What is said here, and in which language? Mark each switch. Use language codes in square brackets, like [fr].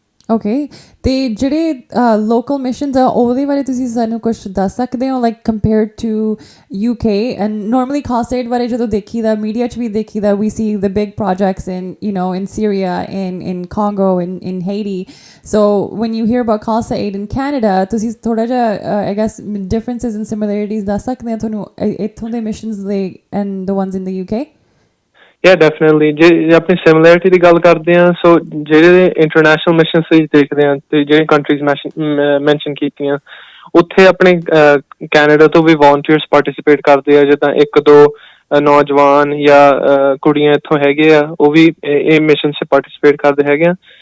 [pa] Okay, ਅਤੇ ਜਿਹੜੇ local ਮਿਸ਼ਨਸ ਆ ਉਹਦੇ ਬਾਰੇ ਤੁਸੀਂ ਸਾਨੂੰ ਕੁਛ ਦੱਸ ਸਕਦੇ ਹੋ, [en] Like compared to UK? And normally [pa] Khalsa aid ਬਾਰੇ ਜਦੋਂ ਦੇਖੀਦਾ, ਮੀਡੀਆ 'ਚ ਵੀ ਦੇਖੀਦਾ, [en] We see the big projects in Syria, in Congo, in Haiti. So when you hear about Khalsa-Aid in Canada, [pa] ਤੁਸੀਂ ਥੋੜ੍ਹਾ ਜਿਹਾ [en] I guess differences and similarities [pa] ਦੱਸ ਸਕਦੇ ਹੋ ਤੁਹਾਨੂੰ ਇੱਥੋਂ ਦੇ ਮਿਸ਼ਨਸ ਦੇ [en] and the ones in the UK? Yeah, definitely. [pa] ਜੇ ਆਪਣੀ ਸਿਮਿਲੈਰਿਟੀ ਦੀ ਗੱਲ ਕਰਦੇ ਹਾਂ, ਸੋ ਜਿਹੜੇ ਇੰਟਰਨੈਸ਼ਨਲ ਮਿਸ਼ਨਸ ਅਸੀਂ ਦੇਖਦੇ ਹਾਂ ਤੇ ਜਿਹੜੇ ਕੰਟਰੀਜ਼ ਮੈਂਸ਼ਨ ਕੀਤੀਆਂ, ਉੱਥੇ ਆਪਣੇ ਕੈਨੇਡਾ ਤੋਂ ਵੀ ਵੋਲੰਟੀਅਰਸ ਪਾਰਟੀਸਿਪੇਟ ਕਰਦੇ ਆ, ਜਿੱਦਾਂ 1-2 ਨੌਜਵਾਨ ਜਾਂ ਕੁੜੀਆਂ ਇੱਥੋਂ ਹੈਗੇ ਆ, ਉਹ ਵੀ ਇਹ ਮਿਸ਼ਨ 'ਚ ਪਾਰਟੀਸਿਪੇਟ ਕਰਦੇ ਹੈਗੇ ਆ।